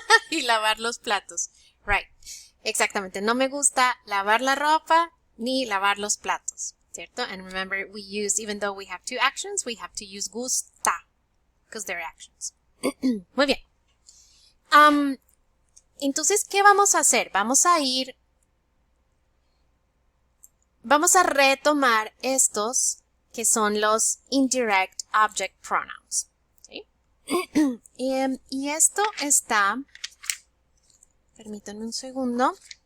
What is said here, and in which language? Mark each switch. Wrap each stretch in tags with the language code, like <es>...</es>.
<es>y lavar los platos.</es> <en>Right.</en> <es>Exactamente. No me gusta lavar la ropa ni lavar los platos. ¿Cierto?</es> <en>And remember, even though we have two actions, we have to use gusta because they're actions.</en> <es>Muy bien. Entonces, ¿qué vamos a hacer? Vamos a retomar estos que son los indirect object pronouns. ¿Sí? Y esto está, permítanme un segundo.</es>